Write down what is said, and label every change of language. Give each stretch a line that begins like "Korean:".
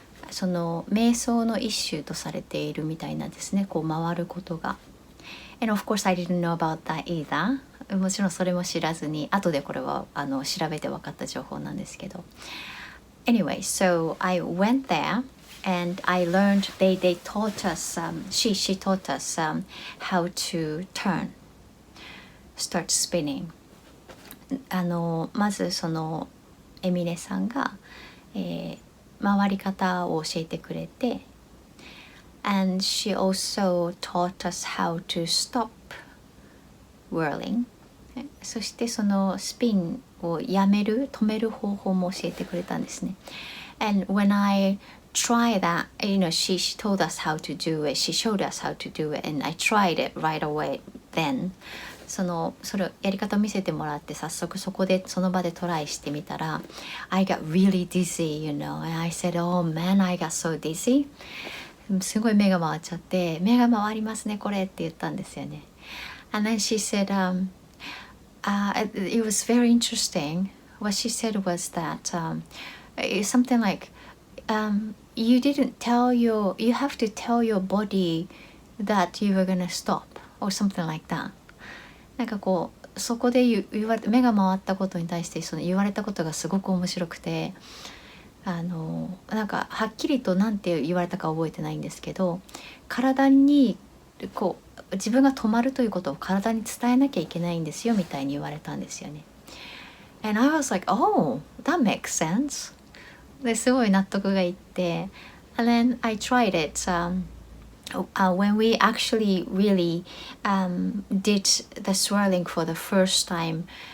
Japanese: その瞑想の一種とされているみたいなんですね、こう回ることが。
English: And of course I didn't know about that either.
Japanese: もちろんそれも知らずに、後でこれは調べて分かった情報なんですけど。
English: Anyway, so I went there and I learned, they taught us, she taught us how to start spinning.
Japanese: まずそのエミネさんが、回り方を教えてくれて、
English: and she also taught us how to stop whirling.
Japanese: そしてそのスピンを止める方法も教えてくれたんですね。
English: And when I tried that, she told us how to do it, she showed us how to do it, and I tried it right away then.
Japanese: それやり方を見せてもらって早速その場でトライしてみたら
English: I got really dizzy, and I said, oh man, I got so dizzy.
Japanese: すごい目が回っちゃって、目が回りますねこれって言ったんですよね。
English: And then she said, it was very interesting. What she said was that it's something like, you didn't tell your, you have to tell your body that you were gonna stop or something like that.
Japanese: なんかこうそこで言われ目が回ったことに対してその言われたことがすごく面白くて、なんかはっきりと何て言われたか覚えてないんですけど、体にこう自分が止まるということを体に伝えなきゃいけないんですよみたいに言われたんですよね。
English: And I was like, oh, that makes sense.
Japanese: ですごい納得がいって、
English: and then I tried it, when we actually really did the swirling for the first time.